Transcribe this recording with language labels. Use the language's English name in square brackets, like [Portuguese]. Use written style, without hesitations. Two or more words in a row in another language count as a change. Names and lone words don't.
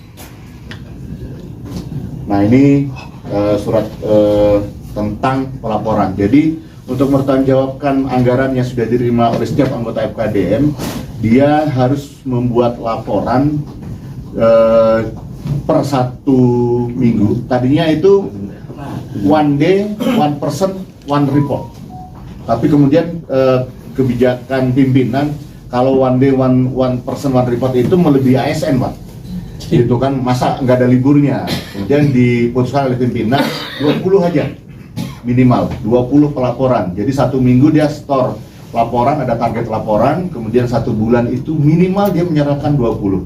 [Indonesian] Nah ini surat tentang pelaporan. Jadi untuk mempertanggungjawabkan anggaran yang sudah diterima oleh setiap anggota FKDM, dia harus membuat laporan per 1 minggu. Tadinya itu [English] one day, one person, one report. [Indonesian] Tapi kemudian kebijakan pimpinan, kalau [English] one day, one person, one report [Indonesian] itu melebihi ASN Pak. Itu kan masa nggak ada liburnya. Kemudian diputuskan oleh pimpinan 20 aja. Minimal 20 pelaporan. Jadi 1 minggu dia store laporan, ada target laporan, kemudian 1 bulan itu minimal dia menyerahkan 20.